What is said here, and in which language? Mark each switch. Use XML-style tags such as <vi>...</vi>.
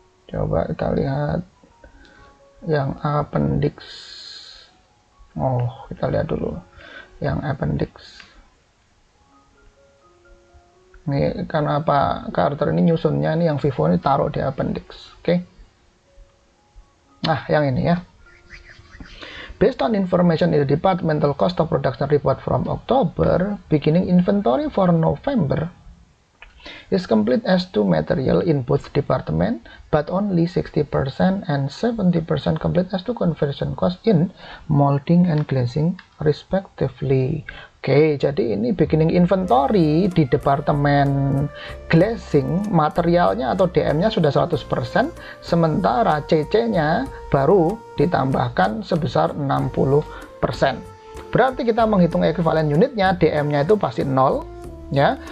<id>Coba kita lihat yang appendix. Oh, kita lihat dulu yang appendix. Ini karena Pak Carter ini nyusunnya ini yang FIFO ini taruh di appendix. Oke. Nah, yang ini ya.</id> <en>Based on information in the departmental cost of production report from October, beginning inventory for November is complete as to material in both department, but only 60% and 70% complete as to conversion cost in molding and glazing respectively.</en> <id>Oke, jadi ini beginning inventory di departemen glazing, materialnya atau DM-nya sudah 100%, sementara CC-nya baru ditambahkan sebesar 60%. Berarti kita menghitung ekuivalen unitnya, DM-nya itu pasti 0, ya.</id>